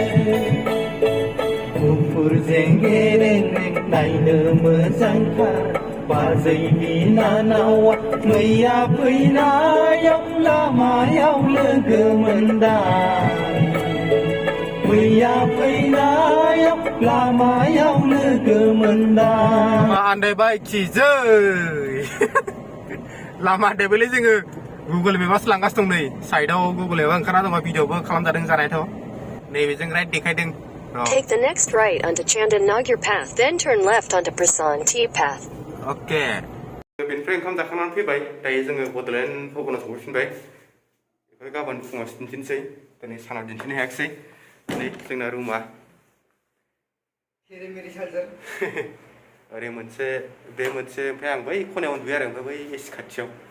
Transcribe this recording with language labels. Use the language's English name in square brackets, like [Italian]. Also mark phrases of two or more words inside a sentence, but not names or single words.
[Bodo] गुफुर जेंगेरें नायनो मोजांथार बाजै बिनानावा मैया फैनायाव लामायाव लोगो मोनदां मैया फैनायाव लामायाव लोगो मोनदां आन्दायबाय खिजै लामा आन्दायबायलै जोङो गुगोल मेपआसो लांगासिनो दं नै साइडआव गुगोल मेपआ ओंखारना दङ भिडिअबो खालामजादों जानायथ' नैबेजों राइट देखायदों [English] Take the next right onto Chandan Nagar path, then turn left onto Prasan T path. Oke. [Bodo] Beनिफ्राय ओंखाम जाखांनानै फैबाय दायो जोङो बड'लेण्ड भबनाव सफैफिनबाय बेखौ गाबोन फुङाव दिन्थिनोसै दिनै सानाव दिन्थिनो हायाखिसै नै जोंना रुमा ओरै मोनसे बे मोनसे ओमफ्राय आं बै खनायाव उन्दुयो आरो ओमफ्राय बै एसि खाथियाव